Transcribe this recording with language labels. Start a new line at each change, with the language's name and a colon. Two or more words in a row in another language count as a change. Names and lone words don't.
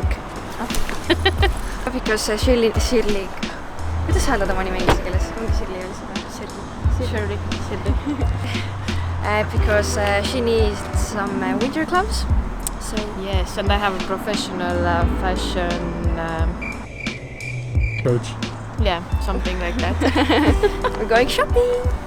English: Because Shirley,
Estonian: kuidas hääldada oma nime inglise keeles? Ongi Shirley oli seda? Shirley.
English: Because she needs some winter gloves. So Yes, and I have a professional fashion coach. Yeah, something like that. we're going shopping.